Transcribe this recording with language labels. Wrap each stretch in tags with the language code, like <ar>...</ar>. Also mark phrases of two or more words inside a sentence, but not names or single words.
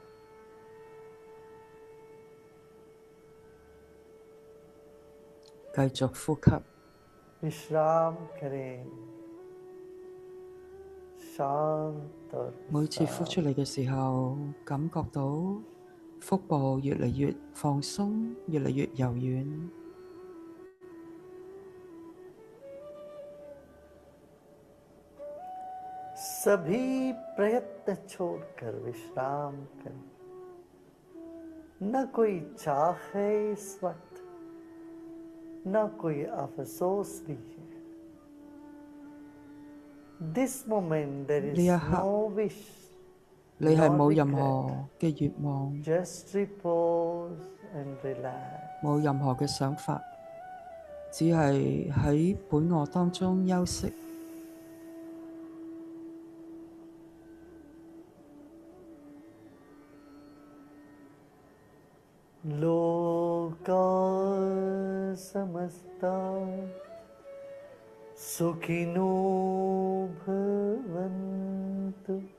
<yue>繼續呼吸，</yue> <hi>विश्राम करें, शांत और</hi> <yue>每次呼出</yue> <hi>विश्राम।</hi> <yue>嚟嘅時候，感覺到腹部越嚟越放鬆，越嚟越柔軟。</yue> <hi>सभी प्रयत्न छोड़कर विश्राम करें। न कोई चाह है इस वक्त, न कोई अफसोस भी है।</hi> <en>This moment there</en> <yue>呢</yue> <en>is</en> <yue>一刻</yue> <en>no wish,</en> <yue>你係</yue> <en>no</en> <yue>冇任</yue> <en>regret,</en> <yue>何嘅願望，</yue> <en>just repose and relax.</en> <yue>冇任何嘅想法，只係喺本我當中休息。</yue> <sa>लोका समस्ता सुखिनो भवन्तु।</sa>